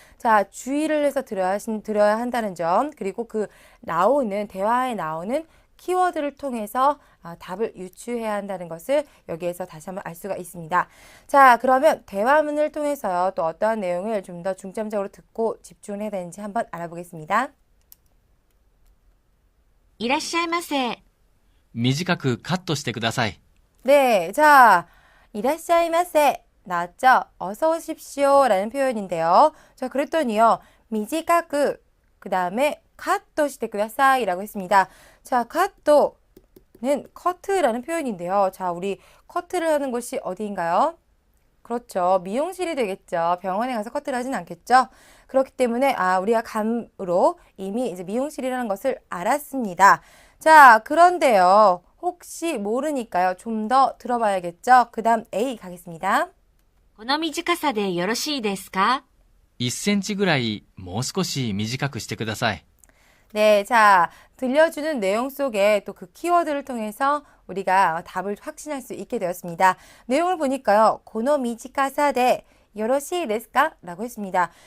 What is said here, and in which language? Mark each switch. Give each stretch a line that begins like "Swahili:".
Korean: 자, 주의를 해서 들어야 한다는 점, 그리고 그 대화에 나오는 키워드를 통해서 답을 유추해야 한다는 것을 여기에서 다시 한번 알 수가 있습니다. 자, 그러면 대화문을 통해서요, 또 어떠한 내용을 좀 더 중점적으로 듣고 집중을 해야 되는지 한번 알아보겠습니다.
Japanese: いらっしゃいませ。短くカットしてください。
Korean: 네, 자,
Japanese: 이라샤이마세
Korean: 나왔죠? 어서 오십시오 라는 표현인데요. 자, 그랬더니요. 미지카쿠 그 다음에
Japanese: 카토 시테 쿠다사이
Korean: 라고 했습니다. 자, 카토는 커트라는 표현인데요. 자, 우리 커트를 하는 곳이 어디인가요? 그렇죠. 미용실이 되겠죠. 병원에 가서 커트를 하진 않겠죠. 그렇기 때문에 우리가 감으로 이미 이제 미용실이라는 것을 알았습니다. 자, 그런데요. 혹시 모르니까요. 좀 더 들어봐야겠죠. 그 다음 A 가겠습니다.
Japanese: この短さでよろしいですか? 1センチぐらいもう少し短くしてください。
Korean: 네, 자, 들려주는 내용 속에 또 그 키워드를 통해서 우리가 답을 확신할 수 있게 되었습니다. 내용을 보니까요.
Japanese: 고노 미지카사데 요로시 데스까?
Korean: 라고 했습니다.